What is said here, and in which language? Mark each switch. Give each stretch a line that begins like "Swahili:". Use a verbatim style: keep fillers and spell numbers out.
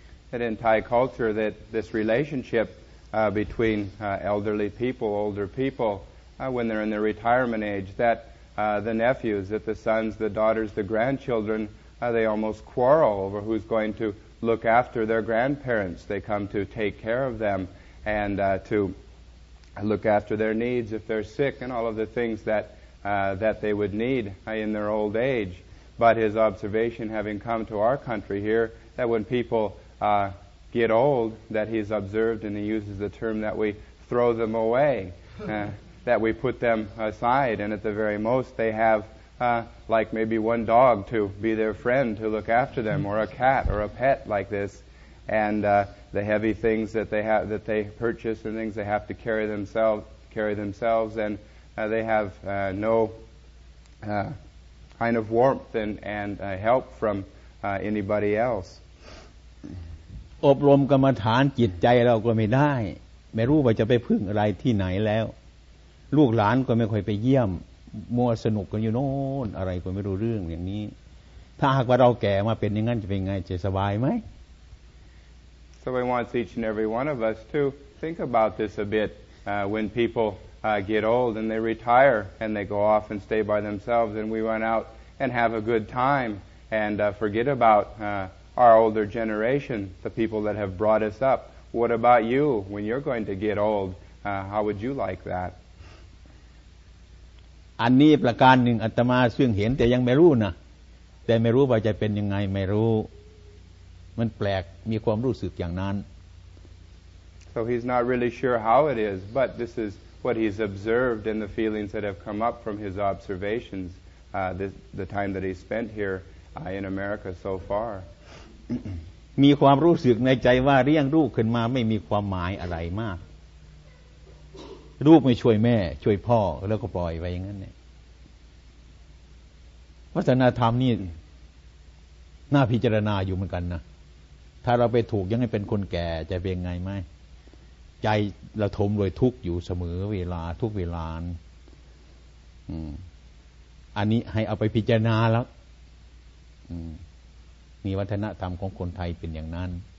English: That in Thai culture that this relationship uh, between uh, elderly people, older people, uh, when they're in their retirement age, that uh, the nephews, that the sons, the daughters, the grandchildren, uh, they almost quarrel over who's going to look after their grandparents. They come to take care of them and uh, to look after their needs if they're sick and all of the things that uh, that they would need in their old age. But his observation, having come to our country here, that when people uh, get old, that he's observed, and he uses the term that we throw them away, uh, that we put them aside, and at the very most they have uh, like maybe one dog to be their friend to look after them, or a cat or a pet like this, and uh,The heavy things that they have, that they purchase, and things they have to carry themselves, carry themselves, and uh, they have uh, no uh, kind of warmth and, and uh, help from uh, anybody else.
Thai: อบรมกรรมฐานจิตใจเราก็ไม่ได้ไม่รู้ว่าจะไปพึ่งอะไรที่ไหนแล้วลูกหลานก็ไม่ค่อยไปเยี่ยมมัวสนุกกันอยู่โน่นอะไรก็ไม่รู้เรื่องอย่างนี้ถ้าหากว่าเราแก่มาเป็นอย่างนั้นจะเป็นไงจะสบายไหม
English: So I want each and every one of us to think about this a bit uh, when people uh, get old and they retire and they go off and stay by themselves and we run out and have a good time and uh, forget about uh, our older generation, the people that have brought us up. What about you when you're going to get old? Uh, how would you like that?
Thai: อันนี้ประการหนึ่งอาตมาซึ่งเห็นแต่ยังไม่รู้นะแต่ไม่รู้ว่าจะเป็นยังไงไม่รู้มันแปลกมีความรู้สึกอย่างนั้น
English: So he's not really sure how it is but this is what he's observed and the feelings that have come up from his observations uh, this, the time that he spent here uh, in America so far
Thai: มีความรู้สึกในใจว่าเลี้ยงลูกขึ้นมาไม่มีความหมายอะไรมากลูกไม่ช่วยแม่ช่วยพ่อแล้วก็ปล่อยไปอย่างนั้นเนี่ย วัฒนธรรมนี่น่าพิจารณาอยู่เหมือนกันนะถ้าเราไปถูกยังให้เป็นคนแก่จะเป็นไงไหมใจเราทมโดยทุกข์อยู่เสมอเวลาทุกเวลาอืมอันนี้ให้เอาไปพิจารณาแล้วอืมมีวัฒนธรรมของคนไทยเป็นอย่างนั้น